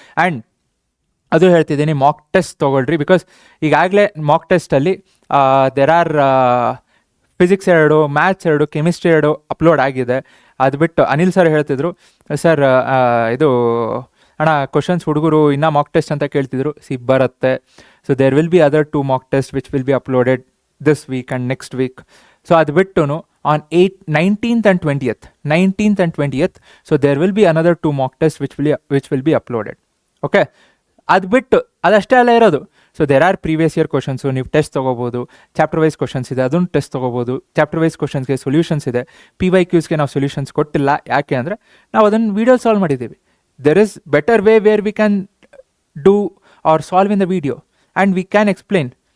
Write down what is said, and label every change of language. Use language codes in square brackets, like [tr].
[kn] And ಅದು ಹೇಳ್ತಿದ್ದೀನಿ, mock test ತೊಗೊಳ್ರಿ. ಬಿಕಾಸ್ ಈಗಾಗಲೇ Mach ಟೆಸ್ಟಲ್ಲಿ [en] there are physics 2, [kn] maths 2, chemistry 2 upload ಆಗಿದೆ. ಅದು ಬಿಟ್ಟು ಅನಿಲ್ ಸರ್ ಹೇಳ್ತಿದ್ರು, ಸರ್ ಇದು ಅಣ್ಣ ಕ್ವಶನ್ಸ್ ಹುಡುಗರು ಇನ್ನೂ ಮಾಕ್ ಟೆಸ್ಟ್ ಅಂತ ಕೇಳ್ತಿದ್ರು. ಬರುತ್ತೆ. [en] So there will be other 2 mock test which will be uploaded this week and next week. So [kn] ಅದು ಬಿಟ್ಟು [en] on 19th and 20th, so there will be another 2 mock tests which will be uploaded, okay? [kn] ಅದು ಬಿಟ್ಟು ಅದಷ್ಟೇ ಅಲ್ಲ ಇರೋದು. [en] so there are previous year questions, [kn] ನೀವು test ತೊಗೋಬೋದು. Chapter wise questions ಇದೆ, ಅದನ್ನು ಟೆಸ್ಟ್ ತೊಗೋಬೋದು. ಚಾಪ್ಟರ್ ವೈಸ್ ಕ್ವಶನ್ಸ್ಗೆ ಸೊಲ್ಯೂಷನ್ಸ್ ಇದೆ. PYQsಗೆ ನಾವು ಸೊಲ್ಯೂಷನ್ಸ್ ಕೊಟ್ಟಿಲ್ಲ. ಯಾಕೆ ಅಂದರೆ ನಾವು ಅದನ್ನು ವೀಡಿಯೋ ಸಾಲ್ವ್ ಮಾಡಿದ್ದೀವಿ. [en] There is better way where we can do or solve in the video and we can explain.